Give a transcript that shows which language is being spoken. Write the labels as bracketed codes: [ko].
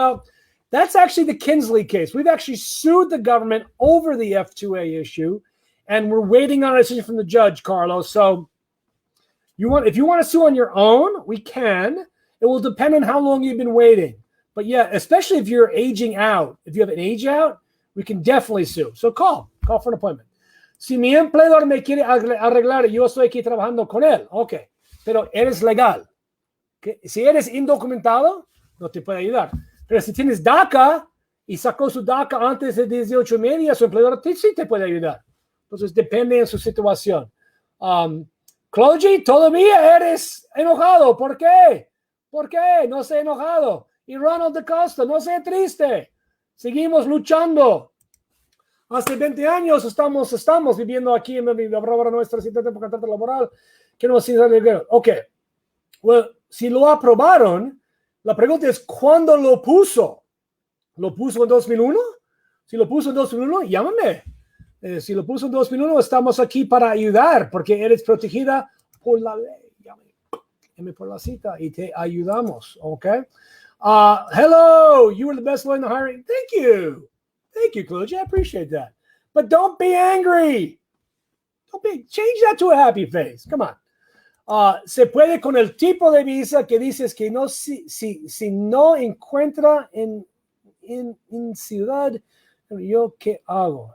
[en] Well, that's actually the Kinsley case. We've actually sued the government over the F2A issue, and we're waiting on a decision from the judge, Carlos. So if you want to sue on your own, we can. It will depend on how long you've been waiting. But yeah, especially if you're aging out. If you have an age out, we can definitely sue. So call for an appointment. [es] Si mi empleador me quiere arreglar, yo estoy aquí trabajando con él. Ok, pero eres legal. Si eres indocumentado, no te puede ayudar. Pero si tienes DACA y sacó su DACA antes de 18 meses, su empleador sí te puede ayudar. Entonces depende de su situación. Clogy, todavía eres enojado. ¿Por qué? ¿Por qué? No sé enojado. Y Ronald de Costa, no sé triste. Seguimos luchando. Hace 20 años estamos viviendo aquí en nuestra situación por contrato laboral que no se arregló. Ok. Well, si lo aprobaron, la pregunta es, ¿cuándo lo puso? ¿Lo puso en 2001? Si lo puso en 2001, llámame. Si lo puso en 2001, estamos aquí para ayudar, porque eres protegida por la ley. Llámame por la cita y te ayudamos, ¿ok? [en] Hello, you were the best one in the hiring. Thank you. Thank you, Claudia. I appreciate that. But don't be angry. Change that to a happy face. Come on. [es] Se puede con el tipo de visa que dices que no, si no encuentra en ciudad, ¿yo qué hago?